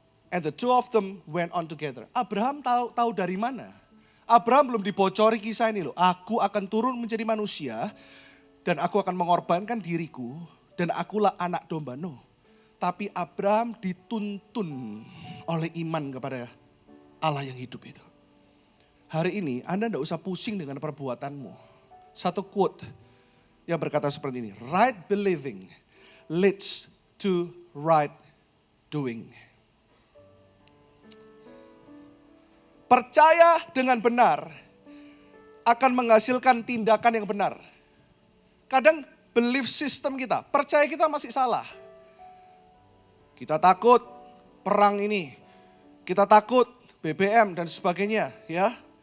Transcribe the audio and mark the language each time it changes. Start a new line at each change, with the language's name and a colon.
English: And the two of them went on together.
Indonesian: Abraham tahu dari mana? Abraham belum dibocori kisah ini loh. Aku akan turun menjadi manusia dan aku akan mengorbankan diriku dan akulah anak domba. No. Tapi Abraham dituntun oleh iman kepada Allah yang hidup itu. Hari ini Anda tidak usah pusing dengan perbuatanmu. Satu quote yang berkata seperti ini.
English: Right believing leads to right doing.
Indonesian: Percaya dengan benar akan menghasilkan tindakan yang benar. Kadang belief system kita, percaya kita masih salah. Kita takut perang ini, kita takut BBM dan sebagainya ya.